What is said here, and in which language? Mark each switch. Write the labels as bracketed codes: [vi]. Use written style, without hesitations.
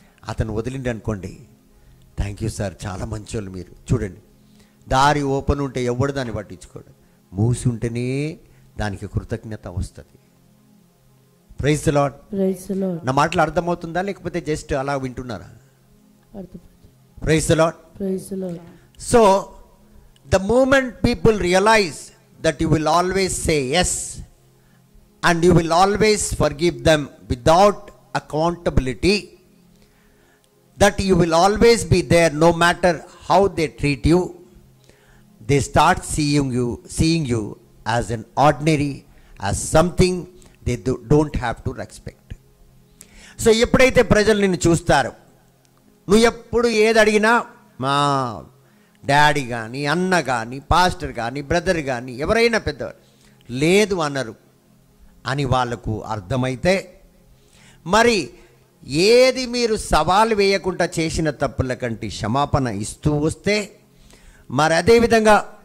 [te] అతను వదిలిండి అనుకోండి, thank you sir, చాలా మంచోళ్ళు మీరు. చూడండి, దారి ఓపెన్ ఉంటే ఎవడు దాన్ని పట్టించుకోడు, మూసి ఉంటేనే దానికి కృతజ్ఞత వస్తుంది. [en] Praise the lord, praise the lord. [te] నా మాటలు అర్థమవుతుందా లేకపోతే జస్ట్ అలా వింటున్నారా? అర్థమైంది. [en] Praise the lord, praise the lord. So the moment people realise that you will always say yes and you will always forgive them without accountability, that you will always be there no matter how they treat you, they start seeing you as an ordinary, as something they don't have to respect. [te] So ఎప్పుడైతే ప్రజలు నిన్ను చూస్తారు, నువ్వు ఎప్పుడు ఏది అడిగినా మా daddy కానీ, అన్న కానీ, పాస్టర్ కానీ, బ్రదర్ కానీ, ఎవరైనా పెద్దవారు లేదు అన్నారు అని వాళ్ళకు అర్థమైతే, మరి ఏది మీరు సవాలు వేయకుండా చేసిన తప్పుల కంటే క్షమాపణ ఇస్తూ వస్తే, మరి అదేవిధంగా